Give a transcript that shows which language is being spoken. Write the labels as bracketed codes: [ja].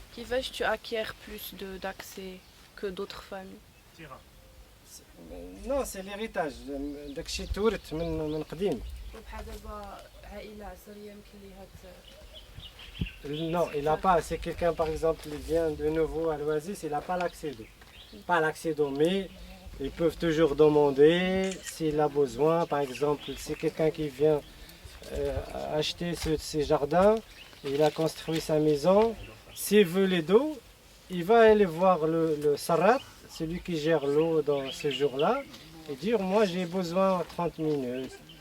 [fr] Qui fait que tu acquiers plus d'accès que d'autres familles. Non, c'est l'héritage. [ar] داكشي تورث من قديم. بحال دابا عائلة عسرية يمكن ليها [fr] Non, il n'a pas. C'est quelqu'un, par exemple, qui vient de nouveau à l'Oasis, il n'a pas l'accès d'eau. Pas l'accès d'eau, mais ils peuvent toujours demander s'il a besoin. Par exemple, si quelqu'un qui vient acheter ces jardins, il a construit sa maison, s'il veut les d'eau, il va aller voir le Sarat, celui qui gère l'eau dans ce jour-là, et dire moi j'ai besoin 30 minutes.